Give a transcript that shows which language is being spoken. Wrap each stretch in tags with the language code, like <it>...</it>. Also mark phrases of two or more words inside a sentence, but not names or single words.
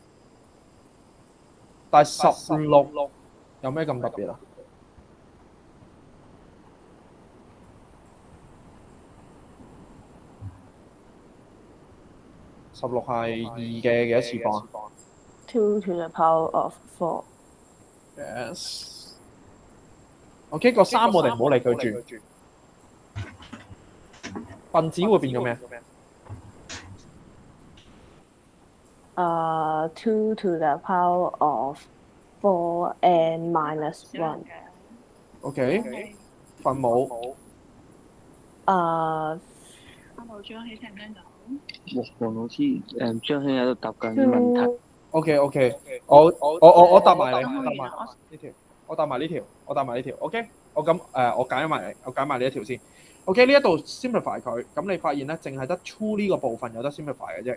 <yue>但係16有咩咁特別啊？16係2嘅幾多次方啊</yue> <en>？2 to the power of 4. Yes.</en> <yue>OK， 個3我哋唔好理佢住。分子會變咗咩</yue> <en>？2 to the power of 4n minus 1.</en> <yue>OK， 分母。黃老師，張兄喺度答緊問題。 OK， 我答埋你，我答埋呢條。OK， 我解埋呢一條先。OK， 呢一度 simplify 佢，咁你發現咧，淨係得 2 呢個部分有得 simplify 嘅啫。</yue>